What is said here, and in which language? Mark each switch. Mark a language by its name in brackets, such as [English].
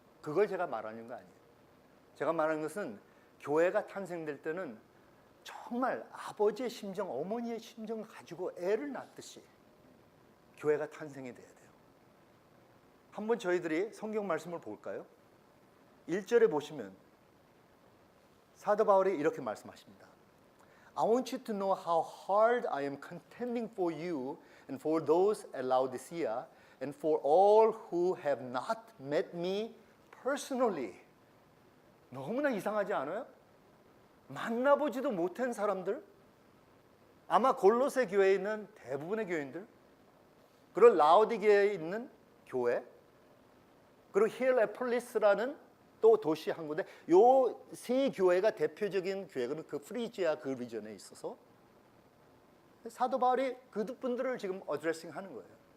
[Korean] 그걸 제가 말하는 거 아니에요. 제가 말하는 것은 교회가 탄생될 때는 정말 아버지의 심정, 어머니의 심정을 가지고 애를 낳듯이 교회가 탄생이 돼야 돼요. 한번 저희들이 성경 말씀을 볼까요? 1절에 보시면 사도 바울이 이렇게 말씀하십니다. [English] I want you to know how hard I am contending for you and for those at Laodicea and for all who have not met me personally. [Korean] 너무나 이상하지 않아요? 만나보지도 못한 사람들, 아마 골로새 교회에 있는 대부분의 교인들, 그리고 라오디게에 있는 교회, 그리고 히엘레폴리스라는 또 도시 한 군데, 요 세 교회가 대표적인 교회는 그 프리지아 그 리전에 있어서 사도 바울이 그분들을 지금 어드레싱 하는 거예요.